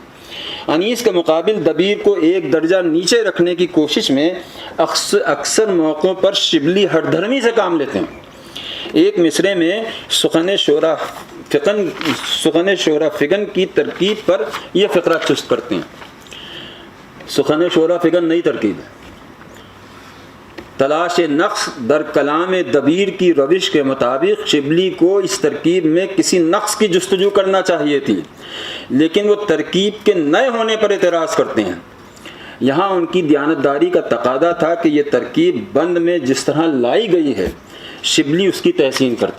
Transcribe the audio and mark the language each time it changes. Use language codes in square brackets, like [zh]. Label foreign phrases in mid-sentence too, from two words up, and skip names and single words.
[ur] انیس کے مقابل دبیر کو ایک درجہ نیچے رکھنے کی کوشش میں اکثر موقعوں پر شبلی ہر دھرمی سے کام لیتے ہیں۔ ایک مصرے میں [fa] سخن شورا فگن [ur] کی ترکیب پر یہ فقرہ چست کرتے ہیں۔ [fa] سخن شورا فگن [ur] نئی ترکیب ہے۔ [fa] تلاش نقص در کلام دبیر [ur] کی روش کے مطابق شبلی کو اس ترکیب میں کسی نقص کی جستجو کرنا چاہیے تھی، لیکن وہ ترکیب کے نئے ہونے پر اعتراض کرتے ہیں۔ یہاں ان کی دیانتداری کا تقاضا تھا کہ یہ ترکیب بند میں جس طرح لائی گئی ہے شبلی اس کی تحسین کرتے۔